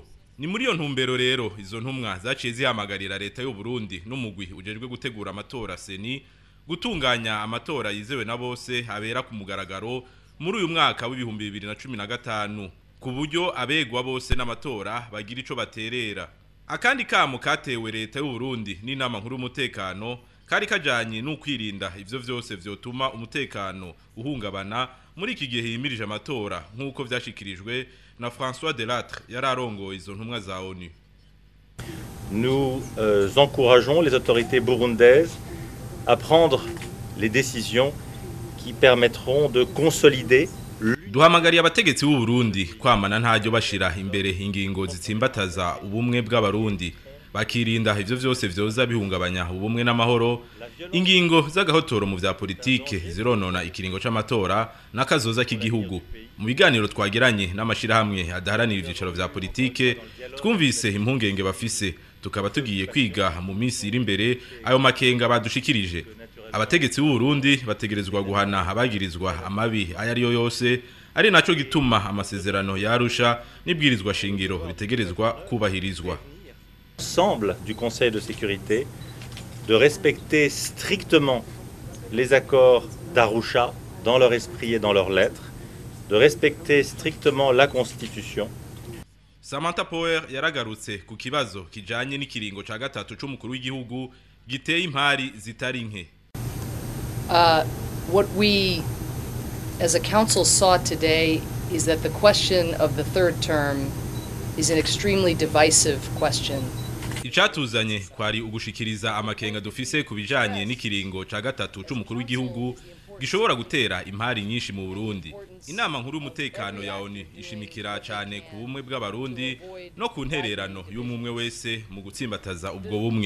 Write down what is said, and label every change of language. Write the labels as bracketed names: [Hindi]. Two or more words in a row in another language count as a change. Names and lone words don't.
[Rundi] Ni muri iyo ntumbero rero izo ntumwa zaciye zihamagarira leta y'u Burundi n'umugwi ujejwe gutegura amatora seni gutunganya amatora yizewe na bose abera ku mugaragaro muri uyu mwaka w'ibihumbi 2015 ku buryo abegwa bose n'amatora bagira ico baterera. Akandi kamo katewe leta y'u Burundi n'inama nkuru y'umutekano kari kajanye n'ukwirinda ivyo vyose vyotuma umutekano uhungabana muri iki gihe himirije amatora nk'uko vyashikirijwe na François Delattre yararongoye izo ntumwa za ONU. [French] Nous encourageons les autorités burundaises à prendre les décisions qui permettront de consolider. [Rundi] Duhamagariye abategetsi b'u Burundi kwamana ntajyo bashira imbere ingingo zitsimbataza ubumwe bw'abarundi bakirinda ivyo vyose vyoza bihungabanya ubumwe n'amahoro. Ingingo z'agahotoro mu vya politike zironona ikiringo c'amatora n'akazoza k'igihugu. Mu biganiro twagiranye n'amashirahamwe adaharanira ivyicaro vya politike twumvise impungenge bafise, tukaba tugiye kwiga mu minsi iri imbere ayo makenga badushikirije. Abategetsi b'u Burundi bategerezwa guhana abagirizwa amabi ayariyo yose, ari naco gituma amasezerano yarusha n'ibwirizwa shingiro bitegerezwa kubahirizwa. [French] Ensemble du Conseil de sécurité de respecter strictement les accords d'Arusha dans leur esprit et dans leurs lettres, de respecter strictement la Constitution. [Rundi] Samantha Power yaragarutse ku kibazo kijanye n'ikiringo ca gatatu c'umukuru w'igihugu giteye impari zitari nke. [English] What we as a council saw today is that the question of the third term is an extremely divisive question. [Rundi] Icatuzanye kwari ugushikiriza amakenga dufise kubijanye n'ikiringo ca gatatu c'umukuru w'igihugu gishobora gutera impari nyinshi mu Burundi. Inama nkuru y'umutekano ya ONU ishimikira cyane ku bumwe bw'abarundi no ku ntererano y'umwe wese mu gutsimbataza ubwo bumwe.